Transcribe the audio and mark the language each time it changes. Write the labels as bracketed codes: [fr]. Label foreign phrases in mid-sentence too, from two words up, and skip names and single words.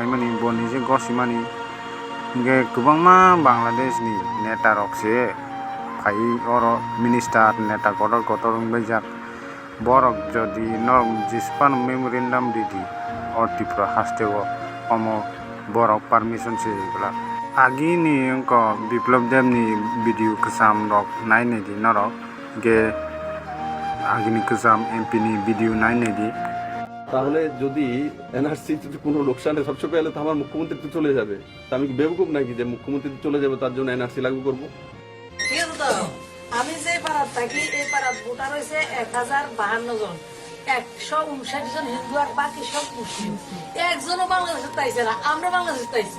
[trp] phaimani boni je gosimani ge kubangma Bangladesh ni neta rokse phai oro minister neta kotor bejak borok jodi nog jispan memorandum didi or tipra hastego omo borok permission seyegla agini onko Biplab Dev ni video kesam rok naine di norok ge agini kesam MP ni video naine di [bn] তাহলে যদি এনআরসি কোনো লোকসানে সবচেয়ে পেলে তো আমার মুখ্যমন্ত্রী তো চলে যাবে তা আমি কি বেবকুফ নাকি যে মুখ্যমন্ত্রী চলে যাবে তার জন্য এনআরসি লাগু করবো কিন্তু আমি যে পাড়াত থাকি এই পাড়াত ভোটার হয়েছে 1052 জন 159 জন হিন্দু আর বাকি সব মুসলিম একজনও বাংলাদেশে তাইছে না আমরা বাংলাদেশে তাইছি